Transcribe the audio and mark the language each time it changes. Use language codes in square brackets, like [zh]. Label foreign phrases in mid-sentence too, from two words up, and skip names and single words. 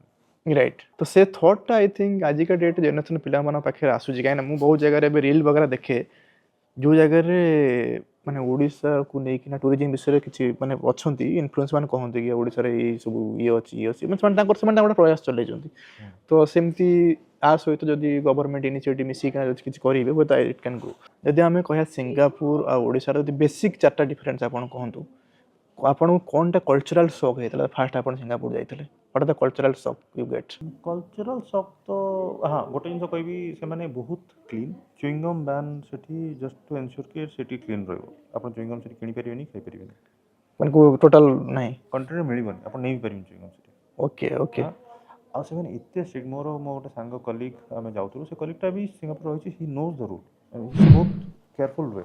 [or] ରାଇଟ୍ ତ ସେ ଥଟ୍ଟା [en] I think [or] ଆଜିକା [en] date generation [or] ପିଲାମାନଙ୍କ ପାଖରେ ଆସୁଛି କାହିଁକିନା ମୁଁ ବହୁତ ଜାଗାରେ ଏବେ ରିଲ୍ ବଗେରା ଦେଖେ ଯେଉଁ ଜାଗାରେ ମାନେ ଓଡ଼ିଶାକୁ ନେଇକିନା ଟୁରିଜିମ୍ ବିଷୟରେ କିଛି ମାନେ ଅଛନ୍ତି ଇନଫ୍ଲୁଏନ୍ସ ମାନେ କହନ୍ତି କି ଓଡ଼ିଶାରେ ଏଇ ସବୁ ଇଏ ଅଛି ମାନେ ସେମାନେ ଗୋଟେ ପ୍ରୟାସ ଚଲେଇଛନ୍ତି। ତ ସେମିତି ଆ ସହିତ ଯଦି [en] government initiative [or] ମିଶିକିନା ଯଦି କିଛି କରିବେ ହୁଏତ [en] it can grow. [or] ଯଦି ଆମେ କହିବା ସିଙ୍ଗାପୁର ଆଉ ଓଡ଼ିଶାର ଯଦି ବେସିକ୍ 4ଟା ଡିଫରେନ୍ସ ଆପଣ କୁହନ୍ତୁ ଆପଣଙ୍କୁ କ'ଣ [en] cultural shock [or] ହେଇଥିଲା ଫାଷ୍ଟ ଆପଣ ସିଙ୍ଗାପୁର ଯାଇଥିଲେ? [en] What are the cultural shock you get? cultural shock [or] ତ ହଁ ଗୋଟେ ଜିନିଷ କହିବି ସେମାନେ ବହୁତ [en] clean chewing gum ban [or] ସେଠି [en] just to ensure [or] କି ସେଠି କ୍ଲିନ୍ ରହିବ। ଆପଣ ଚୁଇଙ୍ଗମ୍ ସେଠି କିଣିପାରିବେନି ଖାଇପାରିବେନି ମାନେ ଟୋଟାଲ ନାହିଁ କଣ୍ଟ୍ରିରେ ମିଳିବନି ଆପଣ ନେଇ ବି ପାରିବେନି ଚୁଇଙ୍ଗମ୍ ସେଠି। ଓକେ ଆଉ ସେମାନେ ଏତେ ଷ୍ଟ୍ରିକ୍ଟ ମୋ ଗୋଟେ ସାଙ୍ଗ କଲିଗ ଆମେ ଯାଉଥିଲୁ ସେ କଲିଗଟା ବି ସିଙ୍ଗାପୁର ରହିଛି [en] he knows the rule [or] ବହୁତ କେୟାରଫୁଲ୍ ରୁହେ।